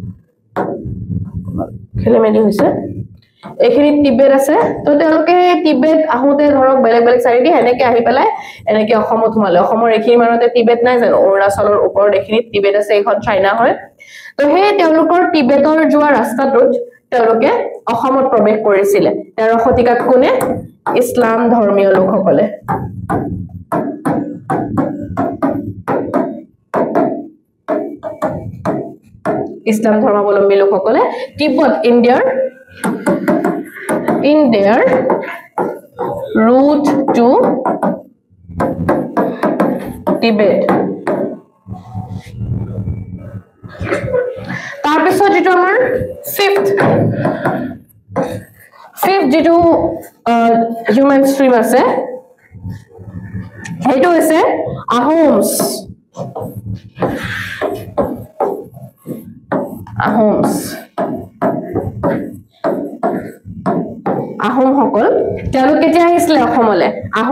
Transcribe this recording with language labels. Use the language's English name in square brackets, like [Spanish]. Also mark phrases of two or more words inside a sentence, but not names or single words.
[Assamese] খেলেমেলি হৈছে এখিনি টিবেট আছে তো তেওঁলোকে টিবেট আহোতে ধৰক বেলেগ সাইডে হেনেকে আহি পেলাই এনেকে অসমত সোমালে অসমৰ এখিনি মানতে টিবেট নাই জানো অৰুণাচলৰ ওপৰত এখিনি টিবেট আছে এখন চাইনা হয় তো হে তেওঁলোকৰ টিবেটৰ যোৱা ৰাস্তাটোত তেওঁলোকে অসমত প্ৰৱেশ কৰিছিল 13 শতিকাত কোনে ইছলাম ধৰ্মীয় লোকসকলে ইছলাম ধৰ্মাৱলম্বী লোকসকলে তিব্বত [English] in their route to Tibet [Assamese] তাৰপিছত যেটো আমাৰ [English] fifth [Assamese] যেটো [English] human stream [Assamese] আছে হেইটো হৈছে Ahoms আহোম সকল তেওঁলোক কেতিয়া আহিছিলে অসমলে আহোম